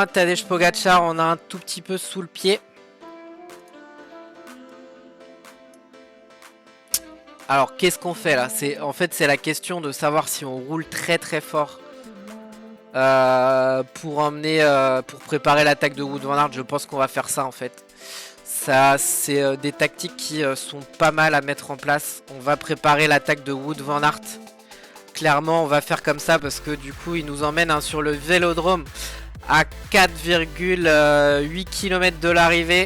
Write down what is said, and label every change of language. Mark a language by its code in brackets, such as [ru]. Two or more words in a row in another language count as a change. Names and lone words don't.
[fr] Tadej Pogacar, on a un tout petit peu sous le pied. Alors qu'est-ce qu'on fait là? En fait c'est la question de savoir si on roule très très fort pour préparer l'attaque de Wout van Aert. Je pense qu'on va faire ça en fait. Ça c'est des tactiques qui sont pas mal à mettre en place. On va préparer l'attaque de Wout van Aert. Clairement on va faire comme ça parce que du coup il nous emmène, hein, sur le vélodrome à 4,8 km de l'arrivée.